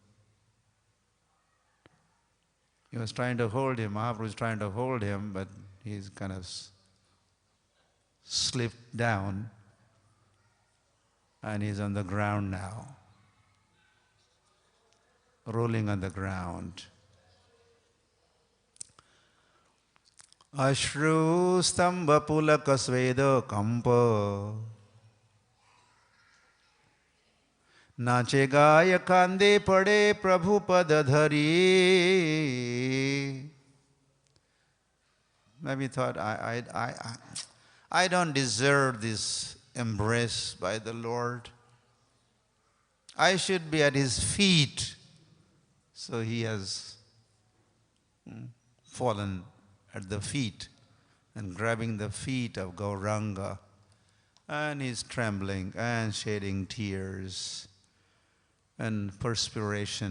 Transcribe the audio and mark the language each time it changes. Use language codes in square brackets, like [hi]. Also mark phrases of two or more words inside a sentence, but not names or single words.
[en] He was trying to hold him, Mahaprabhu was trying to hold him, but he's kind of slipped down and he's on the ground now, rolling on the ground. [bn] অশ্রু স্তম্ভ পুলক স্বেদ কম্প নাচে গায় কাঁদে পড়ে প্রভু পদ ধরি. [en] Maybe thought, I don't deserve this embrace by the Lord. I should be at his feet. So he has fallen at the feet and grabbing the feet of Gauranga, and he's trembling and shedding tears and perspiration.